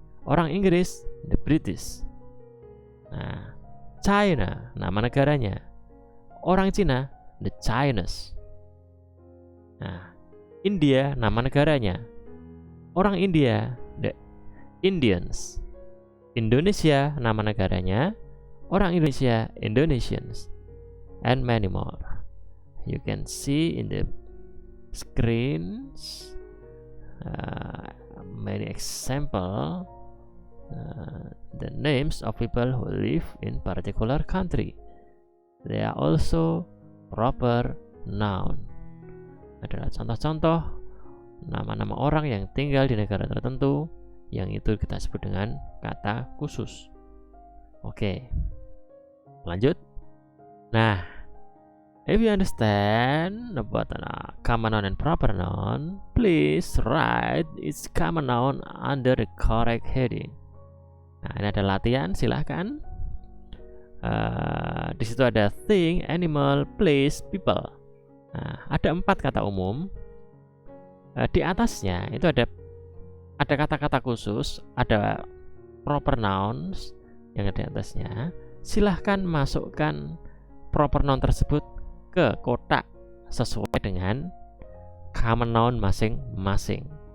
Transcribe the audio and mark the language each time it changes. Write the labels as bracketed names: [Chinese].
[Indonesian] Orang Inggris, [English] the British. [Indonesian] Nah, China nama negaranya. Orang Cina, [English] the Chinese. [Indonesian] Nah, India nama negaranya. Orang India, [English] the Indians. [Indonesian] Indonesia nama negaranya. Orang Indonesia, [English] Indonesians. And many more. You can see in the screens many example the names of people who live in particular country. They are also proper noun. [Indonesian] Adalah contoh-contoh nama-nama orang yang tinggal di negara tertentu yang itu kita sebut dengan kata khusus. Oke, lanjut. [English] Nah, if you understand about common noun and proper noun, please write its common noun under the correct heading. [Indonesian] Nah, ini ada latihan, silahkan. Di situ ada thing, animal, place, people. Nah, ada 4 kata umum. Di atasnya itu ada kata-kata khusus, ada proper nouns yang ada di atasnya. Silahkan masukkan proper noun tersebut ke kotak sesuai dengan common noun masing-masing.